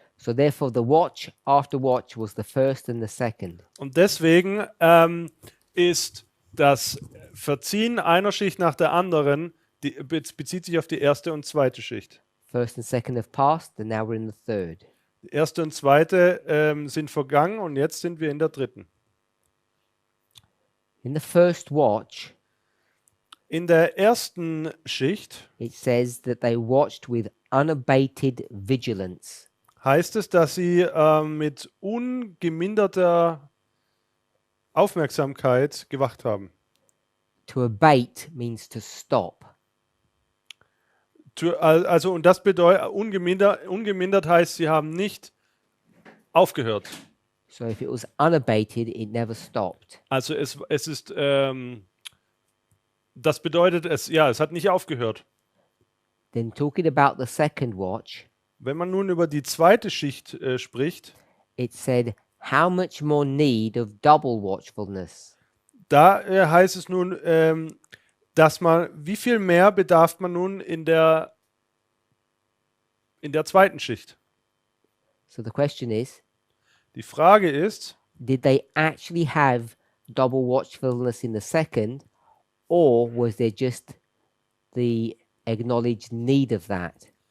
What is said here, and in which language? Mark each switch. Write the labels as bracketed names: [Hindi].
[English] So therefore the watch after watch was the first and the second. [German] Und deswegen ist das Verziehen einer Schicht nach der anderen, bezieht sich auf die erste und zweite Schicht. [English] First and second have passed, and now we're in the third. [German] Die erste und zweite sind vergangen und jetzt sind wir in der dritten. [English] In the first watch, [German] In der ersten Schicht [English] it says that they watched with unabated vigilance. [German] heißt es, dass sie mit ungeminderter Aufmerksamkeit gewacht haben. [English] To abate means to stop. [German] Also, und das bedeutet, ungemindert heißt, sie haben nicht aufgehört. [English] So if it was unabated, it never stopped. [German] Also es ist, das bedeutet, es hat nicht aufgehört. [English] Then talking about the second watch, [German] Wenn man nun über die zweite Schicht spricht, [English] it said, how much more need of double watchfulness? [German] da heißt es nun, dass wie viel mehr bedarf man nun in der zweiten Schicht? [English] So the question is, [German] Die Frage ist, [English] did they actually have double watchfulness in the second, or was there just the acknowledged need of that?